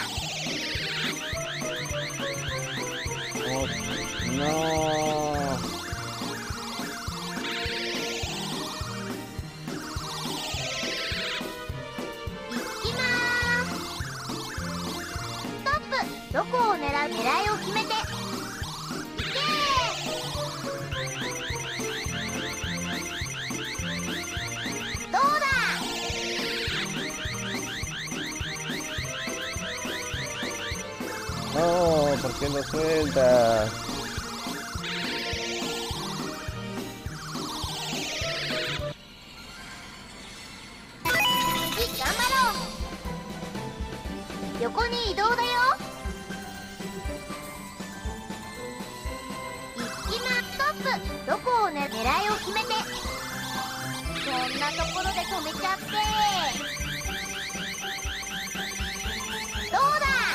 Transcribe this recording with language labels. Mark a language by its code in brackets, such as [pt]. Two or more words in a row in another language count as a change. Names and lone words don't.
[es] No. [ja] 行きまーす。ストップ。どこを狙いを決めて。 [es] No, ¿por qué lo sueltas? Sí, [ja] 頑張ろう。横に移動だよ。行きまストップ。どこを狙いを決めて。こんなところで止めちゃって。どうだ。